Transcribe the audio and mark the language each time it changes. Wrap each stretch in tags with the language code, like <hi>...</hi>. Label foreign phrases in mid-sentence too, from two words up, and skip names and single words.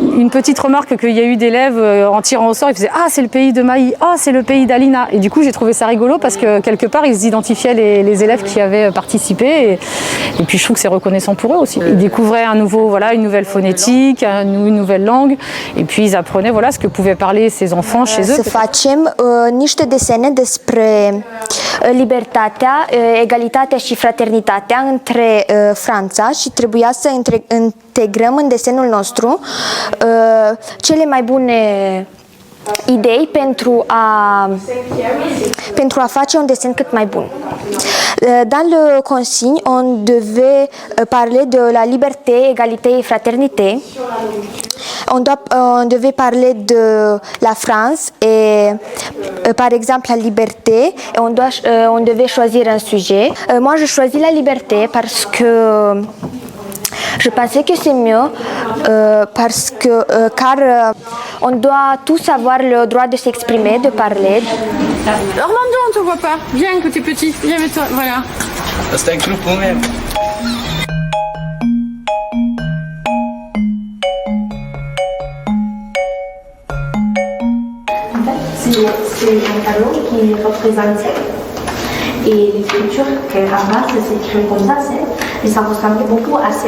<fr>Une petite remarque qu'il y a eu d'élèves en tirant au sort, ils faisaient « Ah c'est le pays de Maï, oh c'est le pays d'Alina ». Et du coup j'ai trouvé ça rigolo parce que quelque part ils identifiaient les élèves qui avaient participé et puis je trouve que c'est reconnaissant pour eux aussi. Ils découvraient une nouvelle phonétique, une nouvelle langue et puis ils apprenaient ce que pouvaient parler ces enfants chez eux.</fr> <ro>Să facem niște desene despre libertatea, egalitatea și fraternitatea între Franța și trebuia să integrăm în desenul nostru cele mai bune idei pentru a face un desen cât mai bun.</ro> <fr>Dans le consigne, on devait parler de la liberté, égalité et fraternité. On devait parler de la France et par exemple la liberté. Et on devait choisir un sujet. Moi, je choisis la liberté parce que je pensais que c'est mieux car on doit tous avoir le droit de s'exprimer, de parler. Orlando, on te voit pas. Viens que t'es petit, viens avec toi, voilà.</fr> <ro>Asta e grupul meu.</ro> <fr>C'est un tableau qui représente et l'écriture qu'avant ça s'écrit comme ça, et ça ressemblait beaucoup à 7.</fr>